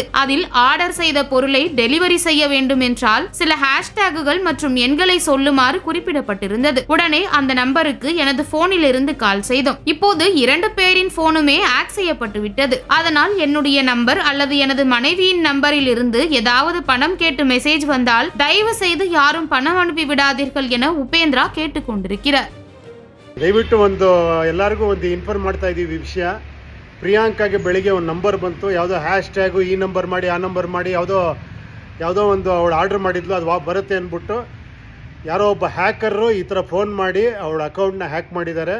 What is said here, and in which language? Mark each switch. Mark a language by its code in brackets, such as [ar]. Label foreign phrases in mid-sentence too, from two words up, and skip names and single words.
[ta] அதில் ஆர்டர் செய்த பொருளை டெலிவரி செய்ய வேண்டும் என்றால் சில ஹேஷ்டேகுகள் மற்றும் எண்களை சொல்லுமாறு குறிப்பிடப்பட்டிருந்தது. உடனே அந்த நம்பருக்கு எனது போனில் இருந்து கால் செய்தோம். இப்போது 2 பேரின் போனுமே ஹேக் செய்யப்பட்டு விட்டது. அதனால் என்னுடைய நம்பர் அல்லது எனது மனைவியின் நம்பரில் இருந்து ஏதாவது பணம் கேட்டு மெசேஜ் வந்தால் தயவு செய்து யாரும் பணம் அனுப்பி விடாதீர்கள் என [kn] ಉಪೇಂದ್ರ ಕೇಳಿಕೊಂಡಿರುತ್ತಾರೆ. ದಯವಿಟ್ಟು ಎಲ್ಲರಿಗೂ ಇನ್ಫಾರ್ಮ್ ಮಾಡ್ತಾ ಇದ್ದೀವಿ ವಿಷಯ. ಪ್ರಿಯಾಂಕಾಗೆ ಬೆಳಿಗ್ಗೆ ಒಂದು ನಂಬರ್ ಬಂತು, ಯಾವುದೋ ಹ್ಯಾಶ್ ಟ್ಯಾಗು ಈ ನಂಬರ್ ಮಾಡಿ ಆ ನಂಬರ್ ಮಾಡಿ ಯಾವುದೋ ಒಂದು ಅವಳು ಆರ್ಡರ್ ಮಾಡಿದ್ಲು, ಅದು ಬರುತ್ತೆ ಅಂದ್ಬಿಟ್ಟು ಯಾರೋ ಒಬ್ಬ ಹ್ಯಾಕರು ಈ ಥರ ಫೋನ್ ಮಾಡಿ ಅವಳ ಅಕೌಂಟ್ನ ಹ್ಯಾಕ್ ಮಾಡಿದ್ದಾರೆ.